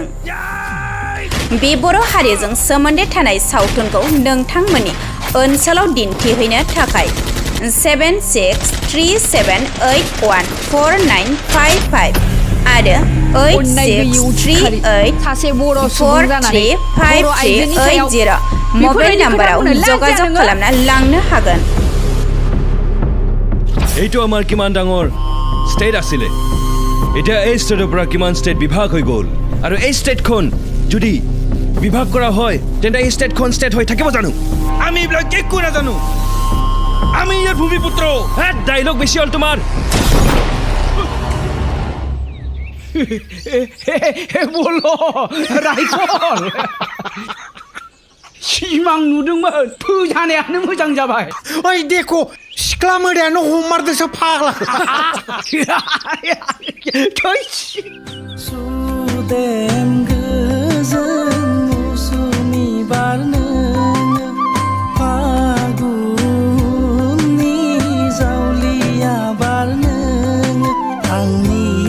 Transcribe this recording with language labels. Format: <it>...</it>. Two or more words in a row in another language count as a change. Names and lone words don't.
<brx>बे बर' हारिजों सोमोन्दो थानाय सावथुनखौ नोंथांमोननि ओनसोलाव दिन्थिहैनो थाखाय 7637814955 आरो 8638435380 मबाइल नाम्बाराव जगाजग खालामना लांनो हागोन।</brx> <as>এইটো আমাৰ কিমান ডাঙৰ ষ্টেট আছিলে, এতিয়া এই ষ্টেটৰ পৰা কিমান ষ্টেট বিভাগ হৈ গ'ল, আৰু এই ষ্টেটখন যদি বিভাগ কৰা হয় তেন্তে এই ষ্টেটখন ষ্টেট হৈ থাকিব জানো? আমি এইবিলাক একো নাজানো। আমি ইয়াৰ ভূমিপুত্ৰ। ডাইলগ বেছি হ'ল তোমাৰ।</as> <brx>বলো राइफल सिमां नुदोंमोन फोजानायानो मोजां जाबाय। ओइ देखो सिख्ला मोदायानो हमारदोंसो फाग्ला। सुदेम गोजोन मौसुमि बारनो फागुननि जावलिया बारनो आंनि</brx>